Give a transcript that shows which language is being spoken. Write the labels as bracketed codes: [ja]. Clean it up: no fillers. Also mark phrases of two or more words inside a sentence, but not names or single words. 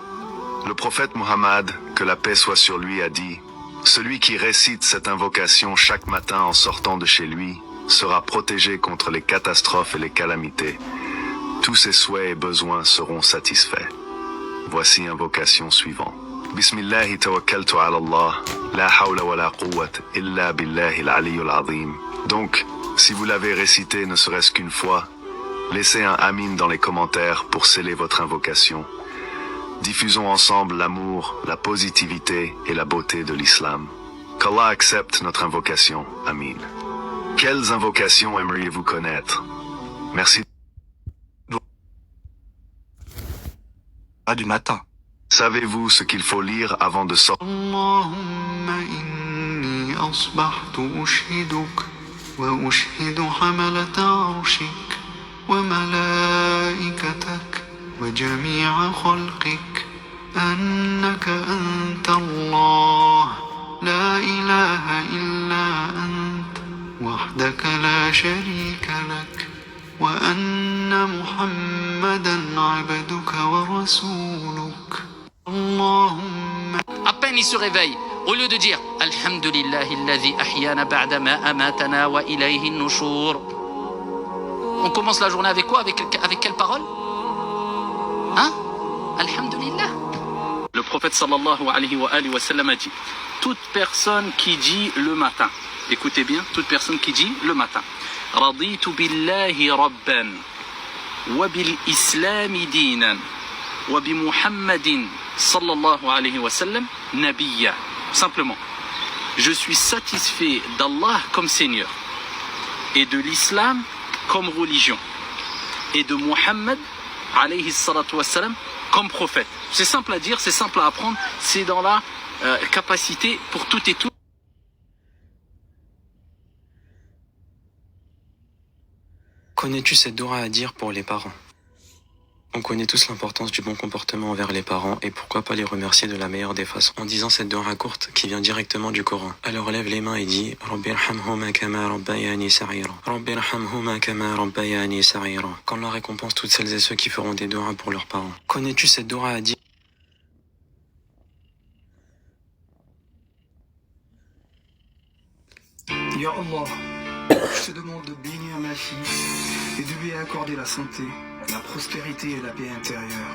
[fr] Le prophète Muhammad, que la paix soit sur lui, a dit: celui qui récite cette invocation chaque matin en sortant de chez lui sera protégé contre les catastrophes et les calamités. Tous ses souhaits et besoins seront satisfaits. Voici invocation suivante. [ar] بسم الله توكلت على الله لا حول ولا قوة إلا بالله العلي العظيم. [fr] Donc, si vous l'avez récité ne serait-ce qu'une fois, laissez un amin dans les commentaires pour sceller votre invocation. Diffusons ensemble l'amour, la positivité et la beauté de l'islam. Qu'Allah accepte notre invocation. Amin. Quelles invocations aimeriez-vous connaître? Merci. Doua du matin. Savez-vous ce qu'il faut lire avant de sortir? [ar] اللهم إني أصبحت أشهدك وأشهد حملة عرشك وملائكتك وجميع خلقك أنك أنت الله لا إله إلا أنت وحدك لا شريك لك وأن محمدا عبدك ورسولك اللهم. [fr] À peine il se réveille, au lieu de dire [ar] الحمد لله الذي أحيانا بعد ما أماتنا وإليه النشور, [fr] on commence la journée avec quoi? Avec quelle parole? Hein? Alhamdulillah. Le prophète [ar] صلى الله عليه وسلم [fr] a dit: toute personne qui dit le matin, écoutez bien, toute personne qui dit le matin, [ar] رضيت بالله ربا وبالإسلام دينا وبمحمد صلى الله عليه وسلم نبيا. [fr] Simplement, je suis satisfait d'Allah comme Seigneur et de l'islam comme religion et de Muhammad [ar] عليه الصلاة والسلام [fr] comme prophète. C'est simple à dire, c'est simple à apprendre, c'est dans la capacité pour tout et tout. Connais-tu cette doua à dire pour les parents? On connaît tous l'importance du bon comportement envers les parents et pourquoi pas les remercier de la meilleure des façons en disant cette doua courte qui vient directement du Coran. Alors lève les mains et dis [ar] رب ارحمهما كما ربياني صغيرا. رب ارحمهما كما ربياني صغيرا. [fr] Qu'Allah récompense toutes celles et ceux qui feront des doua pour leurs parents. Connais-tu cette doua à dire? Ya Allah, je te demande de bénir ma fille et de lui accorder la santé, la prospérité et la paix intérieure.